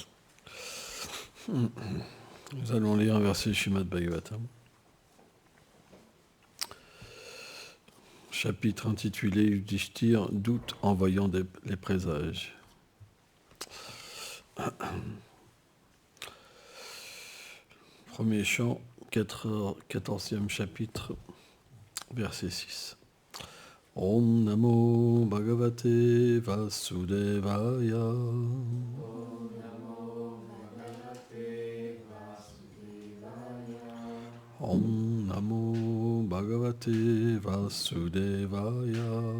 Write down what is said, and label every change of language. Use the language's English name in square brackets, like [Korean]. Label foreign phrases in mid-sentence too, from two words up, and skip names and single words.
[French] Nous allons lire un verset Srimad Bhagavatam, chapitre intitulé Yudhishthir, doute en voyant les présages. Premier chant, 14e chapitre, verset 6. [Sanskrit] Om Namo Bhagavate Vasudevaya. Om Namo Bhagavate Vasudevaya.